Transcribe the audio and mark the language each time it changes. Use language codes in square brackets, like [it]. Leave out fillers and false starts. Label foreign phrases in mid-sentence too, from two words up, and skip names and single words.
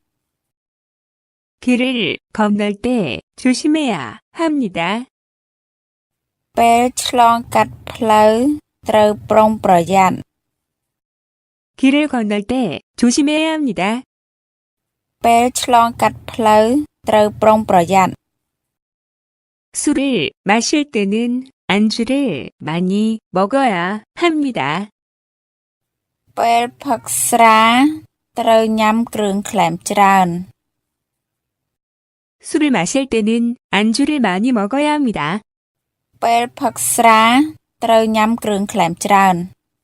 [ko] 길을 건널 때 조심해야 합니다. [km] ពេលឆ្លងកាត់ផ្លូវត្រូវប្រុងប្រយ័ត្ន [ko] 길을 건널 때 조심해야 합니다. [km] ពេលឆ្លងកាត់ផ្លូវត្រូវប្រុងប្រយ័ត្ន [ko] 술을 마실 때는 안주를 많이 먹어야 합니다. [km] ពេលផឹកស្រាត្រូវញ៉ាំគ្រឿងក្លែមច្រើន [ko] 술을 마실 때는 안주를 많이 먹어야 합니다. [km] ពេលផឹកស្រាត្រូវញ៉ាំគ្រឿងក្លែមច្រើន